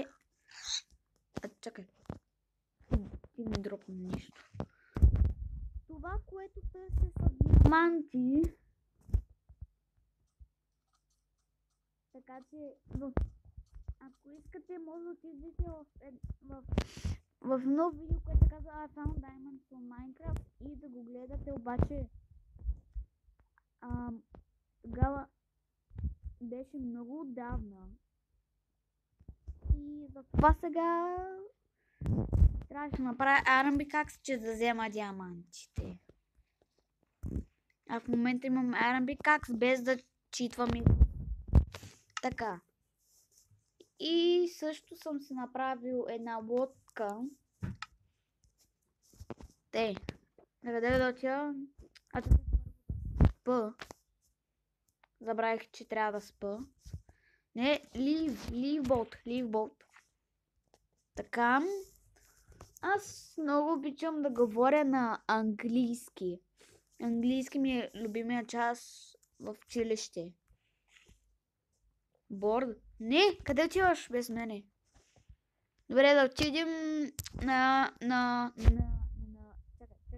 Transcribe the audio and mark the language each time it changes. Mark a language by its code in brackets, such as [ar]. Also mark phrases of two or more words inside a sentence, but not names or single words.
[bg] чакай. И не дропна нищо. Това, което търся са диаманти. Така че, ако искате, може да отидете в нов видео, което се казва I found diamonds on Minecraft и да го гледате, обаче тогава беше много отдавна. И за това сега трябваше да направя [en] Iron Pickaxe, [bg] че да взема диамантите. А в момента имам [en] Iron Pickaxe [bg] без да читвам и така. И също съм си направил една лодка. Къде да отида? Спа. Забравих, че трябва да спа. Не, [en] leave boat. [bg] Така. Аз много обичам да говоря на английски. Английски ми е любимия час в училище. Борд? Не, къде отиваш без мене? Добре, да отидем чакай.